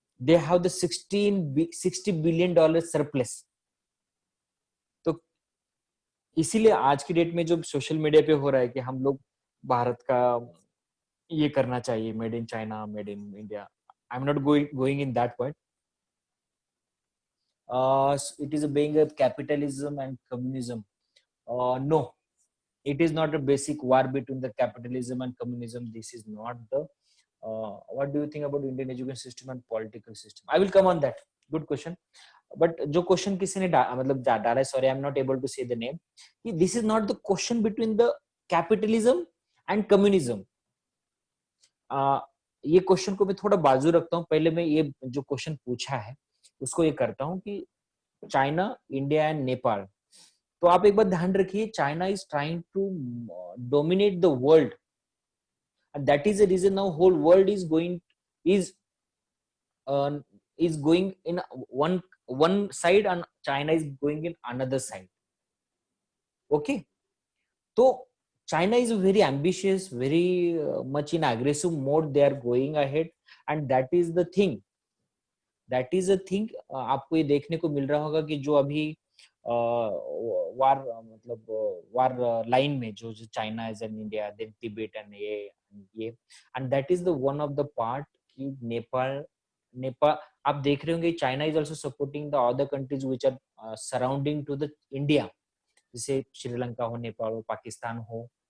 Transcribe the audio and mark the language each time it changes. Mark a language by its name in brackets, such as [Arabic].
[English] They have the $60 billion surplus. [Hindi] तो इसीलिए आज की डेट में जो सोशल मीडिया पे हो रहा है कि हम लोग भारत का ये करना चाहिए, [English] Made in China, made in India, I am not going in that point. It is being a capitalism and communism. No, it is not a basic war between the capitalism and communism. This is not the. What do you think about Indian education system and political system? I will come on that. Good question. But [Hindi] जो question किसी ने मतलब डाला है, [English] Sorry I am not able to say the name, कि this is not the question between the capitalism and communism. [Hindi] ये question को मैं थोड़ा बाजू रखता हूँ. पहले मैं ये जो क्वेश्चन पूछा है उसको ये करता हूँ कि चाइना, इंडिया एंड नेपाल. तो आप एक बात ध्यान रखिए, [English] China is trying to dominate the world, and that is the reason now whole world is going in one side and China is going in another side. Okay, so China is very ambitious, very much in aggressive mode. They are going ahead, and that is the thing. [Hindi] आपको ये देखने को मिल रहा होगा कि जो अभी वार line में जो [English] China is and India, then Tibet and ये and that is the one of the part कि नेपाल आप देख रहे होंगे, China is also supporting the other countries which are surrounding to the India, [Hindi] जैसे श्रीलंका हो, नेपाल हो, पाकिस्तान हो.